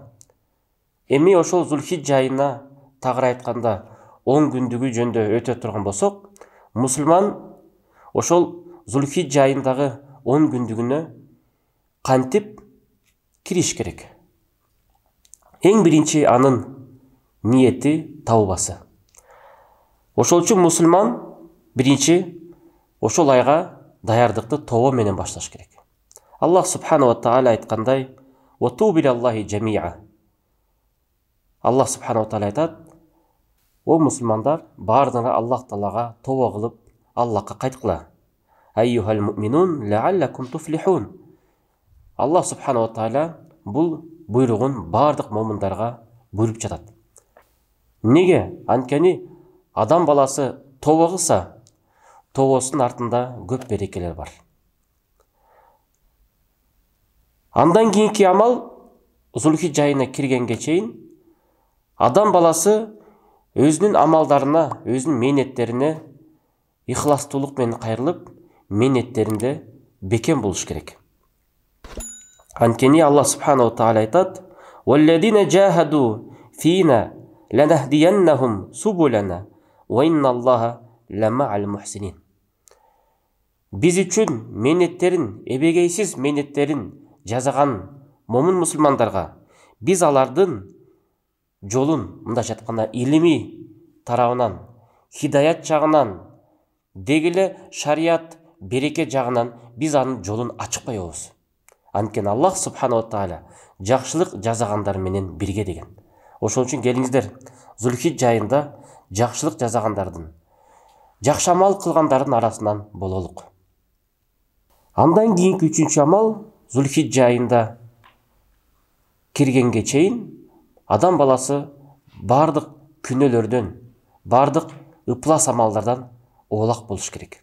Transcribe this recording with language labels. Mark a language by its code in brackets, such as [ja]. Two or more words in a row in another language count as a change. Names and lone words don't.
[ky] Эми ошол Зулхиджа айына тагыра айтканда 10 күндүгү жөнүндө өтө турган болсок, мусулман ошол Зулхиджа айындагы 10 күндүгүнө кантип кириш керек? Эң биринчи анын ниети табыбасы. Ошол үчүн мусулман биринчи ошол айга даярдыкты тобо менен башташ керек. [ar] الله سبحانه وتعالى айткандай: "وتوبوا إلى الله جميعا". الله سبحانه وتعالى [ky] айтат: "О мусулмандар, бардыгы Аллах Таалага тобо кылып, Аллахка кайткыла. [ar] أيها المؤمنون لعلكم تفلحون". الله سبحانه وتعالى [ky] бул буйругун бардык момундарга буйруп жатат. Неге? Анткени адам баласы тобо кылса, тобосунун артында көп берекелер бар. Андан кийинки амал Зулхиджа айына киргенге чейин адам баласы өзүнүн амалдарына, өзүнүн мээнеттерине ихластуулук менен кайрылып, мээнеттеринде бекем болуш керек. [ar] Анткени الله سبحانه وتعالى айтат: "والذين جاهدوا فينا لنهدينهم سبلنا وإن الله لمع المحسنين". [ky] Биз үчүн мээнеттерин, эбегейсиз мээнеттерин жазган момун мусулмандарга биз алардын жолун, мындайча айтканда, илимий тарабынан, хидаят жагынан, дегиле шарият, береке жагынан биз анын жолун ачып коебуз. Анткени [ar] الله سبحانه وتعالى [ky] жакшылык жасагандар менен бирге деген. Ошол үчүн келиңиздер, Зулхиджа айында жакшылык жасагандардын, жакшы амал кылгандардын арасынан бололук. Андан кийинки үчүнчү амал Зулхиджа айында киргенге чейин адам баласы бардык күнөөлөрдөн, бардык ыплас амалдардан оолак болуш керек.